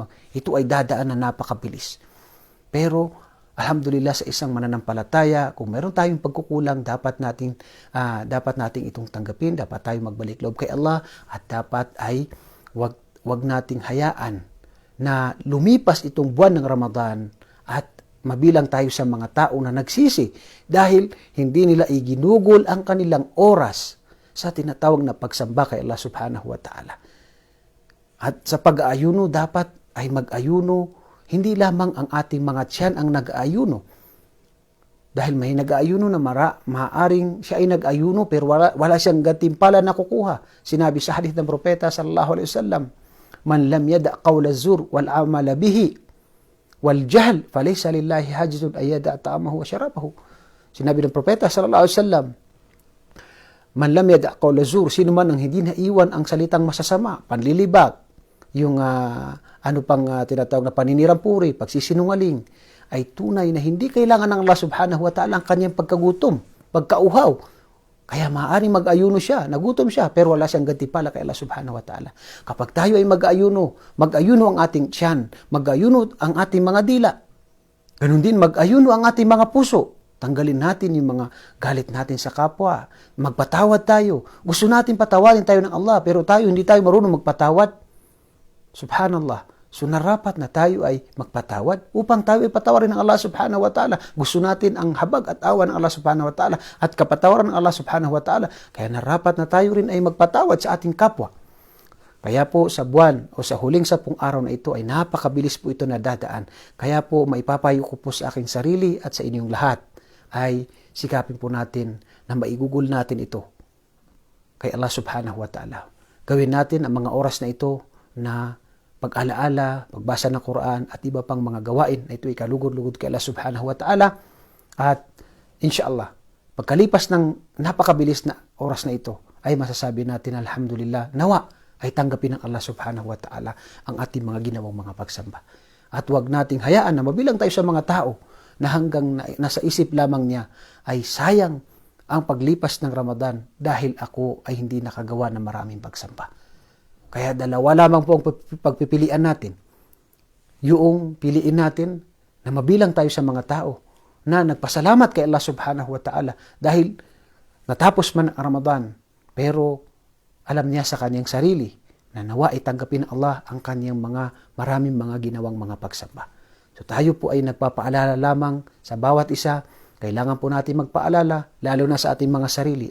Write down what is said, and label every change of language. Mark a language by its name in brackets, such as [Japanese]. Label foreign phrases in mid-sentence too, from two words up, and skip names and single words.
[Filipino] Ito ay dadaan na napakabilis. Pero, alhamdulillah sa isang mananampalataya, kung meron tayong pagkukulang, dapat nating itong tanggapin, dapat tayong magbalik loob kay Allah, at dapat ay wag nating hayaan na lumipas itong buwan ng Ramadan at mabilang tayo sa mga tao na nagsisi dahil hindi nila iginugol ang kanilang oras sa tinatawag na pagsamba kay Allah [Arabic] سبحانه وتعالى. [Filipino] At sa pag-aayuno, dapat ay mag-ayuno, hindi lamang ang ating mga tiyan ang nag-aayuno. Dahil may nag-aayuno na maaaring siya ay nag-ayuno pero wala siyang gantimpala na kukuha. Sinabi sa hadith ng propeta [Arabic] صلى الله عليه وسلم, "من لم يدع قول الزور والعمل به والجهل فليس لله حاجة أن يدع طعامه وشرابه." [Filipino] Sinabi ng propeta [Arabic] صلى الله عليه وسلم, من لم يدع قول الزور, [Filipino] sino man ang hindi naiwan ang salitang masasama, panlilibag, yung tinatawag na paninirampuri, pagsisinungaling, ay tunay na hindi kailangan ng Allah [Arabic] سبحانه وتعالى [Filipino] ang kanyang pagkagutom, pagkauhaw. Kaya maaaring mag-ayuno siya, nagutom siya, pero wala siyang gantimpala kay Allah [Arabic] سبحانه وتعالى. [Filipino] Kapag tayo ay mag-ayuno ang ating tiyan, mag-ayuno ang ating mga dila. Ganun din, mag-ayuno ang ating mga puso. Tanggalin natin yung mga galit natin sa kapwa. Magpatawad tayo. Gusto natin patawadin tayo ng Allah, pero hindi tayo marunong magpatawad. Subhanallah. So narapat na tayo ay magpatawad upang tayo ay patawarin ng Allah [Arabic] سبحانه وتعالى. [Filipino] Gusto natin ang habag at awa ng Allah [Arabic] سبحانه وتعالى [Filipino] at kapatawaran ng Allah [Arabic] سبحانه وتعالى. [Filipino] Kaya narapat na tayo rin ay magpatawad sa ating kapwa. Kaya po sa buwan o sa huling 10 araw na ito ay napakabilis po ito na dadaan. Kaya po maipapayo ko po sa aking sarili at sa inyong lahat ay sikapin po natin na maigugol natin ito kay Allah [Arabic] سبحانه وتعالى. [Filipino] Gawin natin ang mga oras na ito na pag-alaala, pagbasa ng Quran at iba pang mga gawain na ito ay kalugod-lugod kay Allah [Arabic] سبحانه وتعالى. [Filipino] At inshallah, pagkalipas ng napakabilis na oras na ito, ay masasabi natin alhamdulillah, nawa ay tanggapin ng Allah [Arabic] سبحانه وتعالى [Filipino] ang ating mga ginawang mga pagsamba. At huwag nating hayaan na mabilang tayo sa mga tao na hanggang nasa isip lamang niya ay sayang ang paglipas ng Ramadan dahil ako ay hindi nakagawa ng maraming pagsamba. Kaya dalawa lamang po ang pagpipilian natin. Yung piliin natin na mabilang tayo sa mga tao na nagpasalamat kay Allah [Arabic] سبحانه وتعالى [Filipino] dahil natapos man ang Ramadan, pero alam niya sa kanyang sarili na nawa itanggapin ng Allah ang kanyang maraming mga ginawang mga pagsamba. So tayo po ay nagpapaalala lamang sa bawat isa. Kailangan po natin magpaalala, lalo na sa ating mga sarili.